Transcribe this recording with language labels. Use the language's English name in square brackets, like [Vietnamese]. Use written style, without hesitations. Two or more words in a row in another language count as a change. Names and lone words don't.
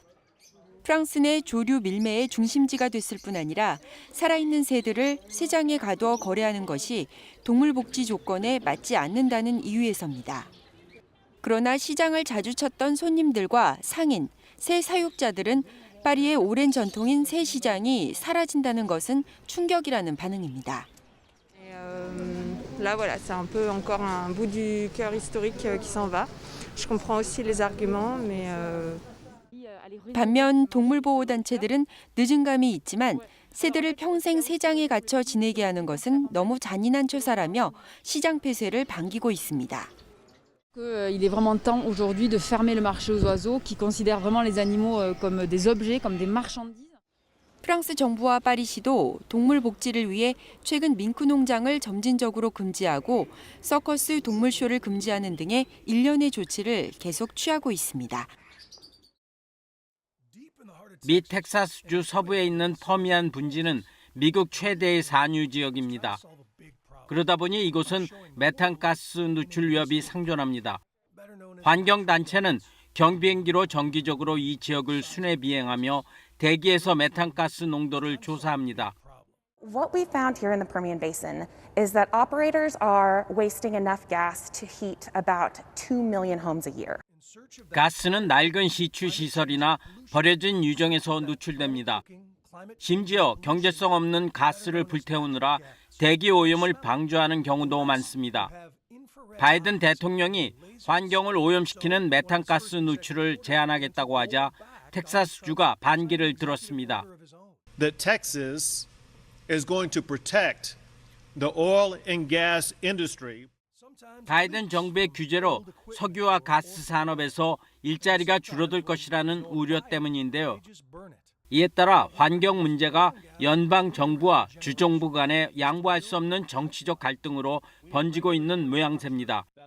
[Korean] 프랑스 내 조류 밀매의 중심지가 됐을 뿐 아니라 살아있는 새들을 시장에 가두어 거래하는 것이 동물복지 조건에 맞지 않는다는 이유에서입니다. 그러나 시장을 자주 찾던 손님들과 상인, 새 사육자들은 파리의 오랜 전통인 새 시장이 사라진다는 것은 충격이라는 반응입니다. [French] Là voilà, c'est un peu encore un bout du cœur historique qui s'en va. Je comprends aussi les arguments, mais [Korean] 반면 동물보호단체들은 늦은 감이 있지만 새들을 평생 새장에 갇혀 지내게 하는 것은 너무 잔인한 처사라며 시장 폐쇄를 반기고 있습니다. [French] Il est vraiment temps aujourd'hui de fermer le marché aux oiseaux qui considèrent vraiment les animaux comme des objets, comme des marchandises. [Korean] 프랑스 정부와 파리시도 동물 복지를 위해 최근 밍크 농장을 점진적으로 금지하고 서커스 동물쇼를 금지하는 등의 일련의 조치를 계속 취하고 있습니다. 미 텍사스주 서부에 있는 퍼미안 분지는 미국 최대의 산유 지역입니다. 그러다 보니 이곳은 메탄가스 누출 위협이 상존합니다. 환경단체는 경비행기로 정기적으로 이 지역을 순회 비행하며 대기에서 메탄가스 농도를 조사합니다. [English] What we found here in the Permian Basin is that operators are wasting enough gas to heat about 2 million homes a year. [Korean] 가스는 낡은 시추 시설이나 버려진 유정에서 누출됩니다. 심지어 경제성 없는 가스를 불태우느라 대기 오염을 방조하는 경우도 많습니다. 바이든 대통령이 환경을 오염시키는 메탄가스 누출을 제한하겠다고 하자 텍사스주가 반기를 들었습니다. [English] That Texas is going to protect the oil and gas industry. [Korean] 바이든 정부의 규제로 석유와 가스 산업에서 일자리가 줄어들 것이라는 우려 때문인데요. 이에 따라 환경 문제가 연방 정부와 주정부 간에 양보할 수 없는 정치적 갈등으로 번지고 있는 모양새입니다.